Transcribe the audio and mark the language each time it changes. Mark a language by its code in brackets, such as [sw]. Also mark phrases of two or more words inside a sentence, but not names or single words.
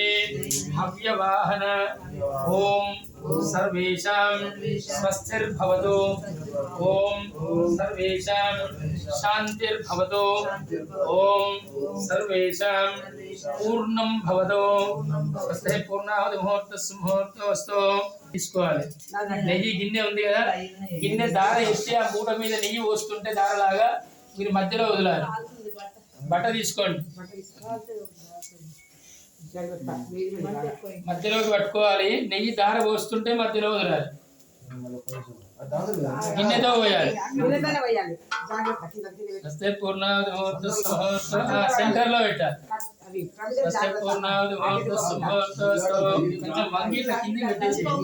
[sa] हव्यवाहन ओम सर्वेषां स्वस्तिर्भवतु ओम सर्वेषां शान्तिर्भवतु ओम सर्वेषां पूर्णं भवतु स्वस्ति पूर्णाहुति मुहूर्तस्मुहूर्तोऽस्तु [te] తీసుకోవాలి నెయ్యి గిన్నె ఉంది కదా గిన్నె దార వేస్తే ఆ మూట మీద నెయ్యి పోస్తుంటే దారలాగా మీరు మధ్యలో వదలాలి బట్ట తీసుకోండి మధ్యలోకి పట్టుకోవాలి నెయ్యి దార పోస్తుంటే మధ్యలో వదలాలి గిన్నెతో పోయాలి వస్తే పూర్ణావతి ముహూర్త సెంటర్ లో పెట్టాలి పూర్ణావతి ముహూర్త కొంచెం వంగి కింద పెట్టేసి